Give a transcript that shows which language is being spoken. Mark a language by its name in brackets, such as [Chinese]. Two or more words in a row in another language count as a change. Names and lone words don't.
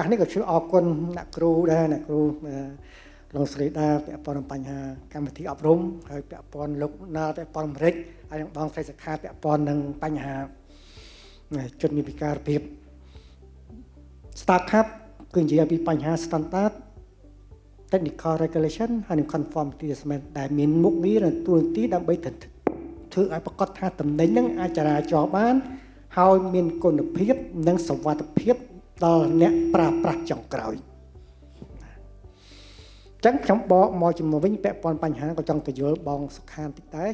[Khmer] នេះក៏ជួយអរគុណអ្នកគ្រូដែរអ្នកគ្រូលោកស្រីដាពាក់ព័ន្ធនឹងបញ្ហាកម្មវិធីអប់រំហើយពាក់ព័ន្ធលោកណាពា ក់ព័ន្ធអាមេរិកហើយនឹងបងស្រីសិក្ខាពាក់ព័ន្ធនឹងបញ្ហាជនមានពិការភាព Stra Cup គឺនិយាយពី បញ្ហា [English] standard technical regulation [Khmer] ហើយនិង [English] conformity assessment [Khmer] ដែលមានមុខងារនិងតួនាទីដើម្បីធ្វើឲ្យប្រកាសថាតំណែងនឹងអាចចរាចរបានហើយមានគុណភាពនិងសុវត្ថិភាពដល់អ្នកប្រើប្រាស់ចុងក្រោយចឹងខ្ញុំបកមកជាមួយវិញពាក់ព័ន្ធបញ្ហាក៏ចង់ទៅយល់បងសុខានតិចដែរ